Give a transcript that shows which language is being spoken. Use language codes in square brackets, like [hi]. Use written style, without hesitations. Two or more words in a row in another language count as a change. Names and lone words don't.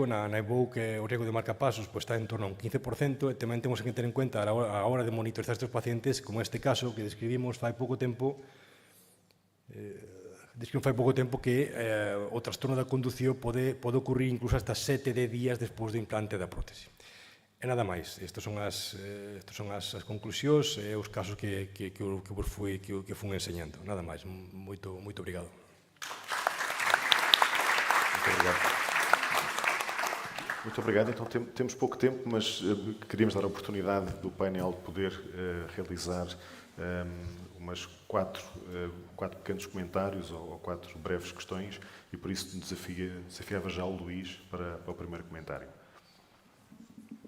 [gl] Na EVOC, o riesgo de marcapasos está en torno a un 15%, e tamén temos que ter en cuenta a hora de monitorizar estes pacientes, como este caso que describimos fai pouco tempo, que o trastorno da condución pode ocurrir incluso hasta 7-10 días despois do implante da prótese. E nada máis, estas son as conclusións e os casos que fun enseñando. Nada máis, moito obrigado. [pt] Muito obrigado. Então temos pouco tempo, mas queríamos dar a oportunidade do painel poder realizar umas 4 pequenos comentários ou 4 breves questões, e por isso desafiava já o Luís para o primeiro comentário.